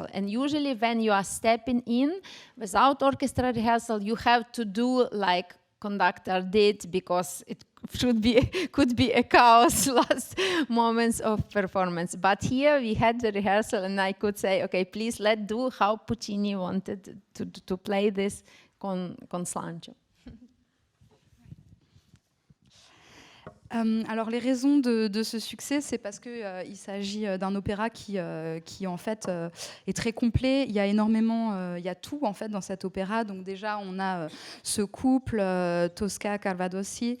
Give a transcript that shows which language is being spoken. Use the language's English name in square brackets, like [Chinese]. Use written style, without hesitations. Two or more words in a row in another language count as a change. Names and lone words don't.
[English] And usually when you are stepping in without orchestra rehearsal, you have to do like conductor did, because it could be a chaos last moments of performance. But here we had the rehearsal, and I could say, okay, please let's do how Puccini wanted to play this [Italian] con slancio. [French] Alors les raisons de ce succès, c'est parce qu'il s'agit d'un opéra qui en fait est très complet. Il y a énormément, il y a tout en fait dans cet opéra. Donc déjà on a ce couple Tosca Cavadossi.